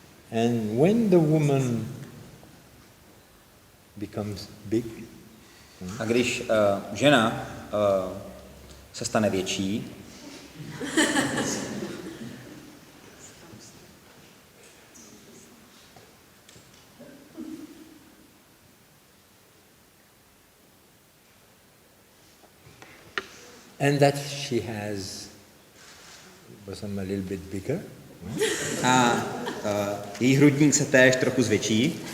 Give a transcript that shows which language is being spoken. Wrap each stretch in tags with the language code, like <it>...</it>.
<en>And when the woman becomes big,</en> <cs>A když žena se stane větší,</cs> <en>and that she has bosom a little bit bigger,</en> <cs>a její hrudník se též trochu zvětší,</cs>